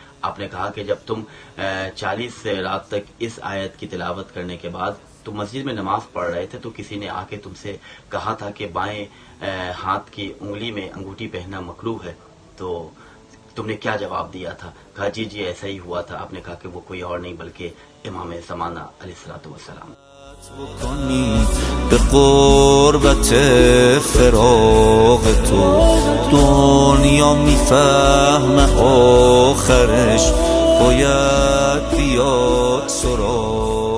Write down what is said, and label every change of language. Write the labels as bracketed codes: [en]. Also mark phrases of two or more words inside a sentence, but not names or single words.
[ur] آپ نے کہا کہ جب تم 40 رات تک اس آیت کی تلاوت کرنے کے بعد تم مسجد میں نماز پڑھ رہے تھے تو کسی نے آ کے تم سے کہا تھا کہ بائیں ہاتھ کی انگلی میں انگوٹھی پہننا مکروہ ہے، تو تم نے کیا جواب دیا تھا؟ کہا جی ایسا ہی ہوا تھا. آپ نے کہا کہ وہ کوئی اور نہیں بلکہ امام زمانہ علیہ السلام. [fa] به قربت فراق تو دنیا میفهمه آخرش باید بیاد سراغ